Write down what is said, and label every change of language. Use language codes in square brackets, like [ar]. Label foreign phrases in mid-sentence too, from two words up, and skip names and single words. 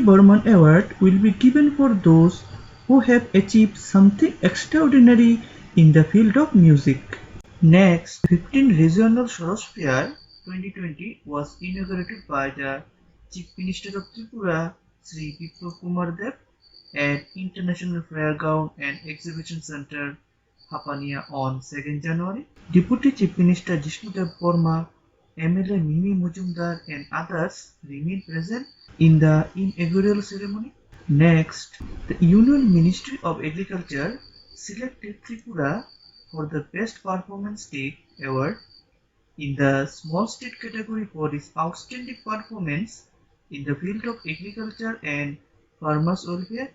[en] Burman Award will be given for those who have achieved something extraordinary in the field of music. Next, 15th Regional Soros Fair 2020 was inaugurated by the Chief Minister of Tripura, Sri Biplab Kumar Deb, at International Fairground and Exhibition Center, Hapania on 2nd January. Deputy Chief Minister Jishnudev Burma, MLA Mimi Mujumdar and others remain present in the inaugural ceremony. Next, the Union Ministry of Agriculture selected Tripura for the Best Performance State Award in the Small State category for its outstanding performance in the field of agriculture and farmers' welfare.